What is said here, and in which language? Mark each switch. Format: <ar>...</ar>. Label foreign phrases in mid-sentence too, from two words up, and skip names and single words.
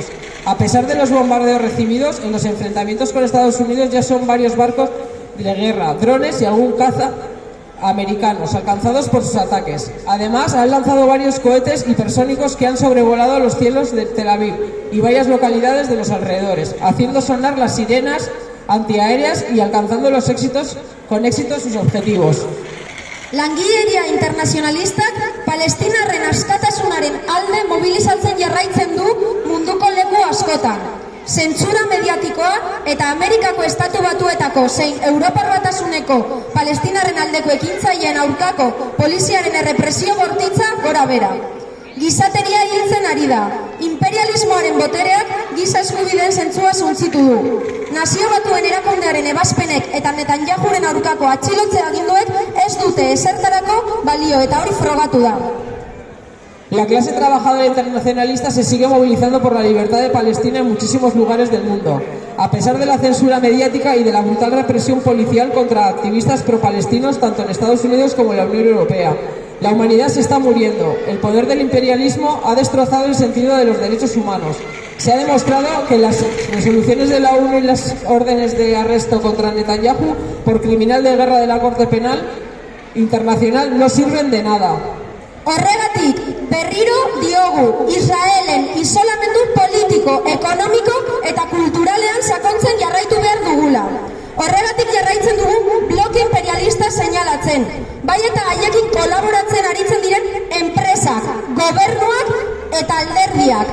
<es>A pesar de los bombardeos recibidos, en los enfrentamientos con Estados Unidos ya son varios barcos de guerra, drones y algún caza americanos alcanzados por sus ataques. Además, han lanzado varios cohetes hipersónicos que han sobrevolado los cielos de Tel Aviv y varias localidades de los alrededores, haciendo sonar las sirenas antiaéreas y alcanzando con éxito sus objetivos.</es> <eu>Langileria internazionalistak palestinarren askatasunaren alde mobilizatzen jarraitzen du munduko leku askotan. Zentsura mediatikoa eta Amerikako Estatu Batuetako zein Europar Batasuneko palestinarren aldeko ekintzaileen aurkako poliziaren errepresio bortitza gora bera. Gizateria hiltzen ari da. Imperialismoaren botereak giza eskubideen zentzua suntzitu du. Nazio Batuen erakundearen ebazpenek eta Netanyahuren aurkako atxilotze aginduek ez dute ezertarako balio eta hori frogatu da.</eu> <es>La clase trabajadora internacionalista se sigue movilizando por la libertad de Palestina en muchísimos lugares del mundo, a pesar de la censura mediática y de la brutal represión policial contra activistas pro-palestinos tanto en Estados Unidos como en la Unión Europea. La humanidad se está muriendo. El poder del imperialismo ha destrozado el sentido de los derechos humanos. Se ha demostrado que las resoluciones de la ONU y las órdenes de arresto contra Netanyahu por criminal de guerra de la Corte Penal Internacional no sirven de nada.</es> <eu>Horregatik, berriro diogu, Israelen isolamendu politiko, ekonomiko eta kulturalean sakontzen jarraitu behar dugula. Horregatik jarraitzen dugu bloke imperialista seinalatzen, bai eta haiekin kolaboratzen aritzen diren enpresak, gobernuak eta alderdiak.</eu>